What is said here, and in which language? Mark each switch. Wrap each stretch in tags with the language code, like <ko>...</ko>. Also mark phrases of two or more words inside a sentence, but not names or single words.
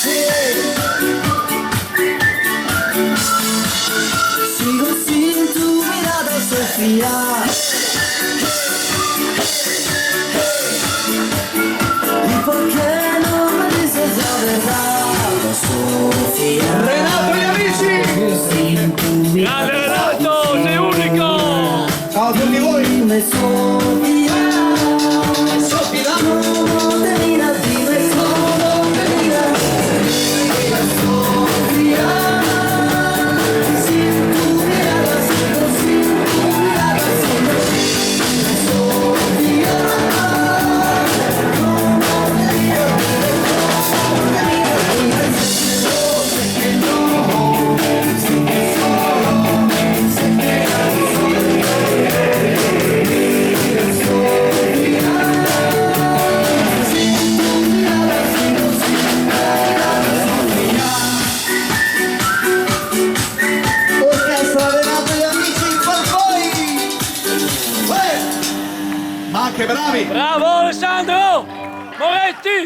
<es>Sigo sin tu mirada, Sofía. ¿Y por qué no me dices la verdad, Sofía?</es> <it>Renato e gli amici.</it> <es>Sin tu mirada,</es> <it>Grande Renato, sei unico. Ciao a tutti voi.</it> <es>dime Sofía. Sofia. ¿Cómo te mira? Dime cómo te mira. Mira Sofía. Sin tu mirada sigo, sin tu mirada sigo. Dime Sofía. ¿Cómo te mira? Dime cómo te mira. Dime sé que no, sé que solo, sé que ya soy yo. Mira Sofía.</es> <it>Orchestra Renato e gli amici per voi! Ma che bravi! Bravo Alessandro. Moretti.</it>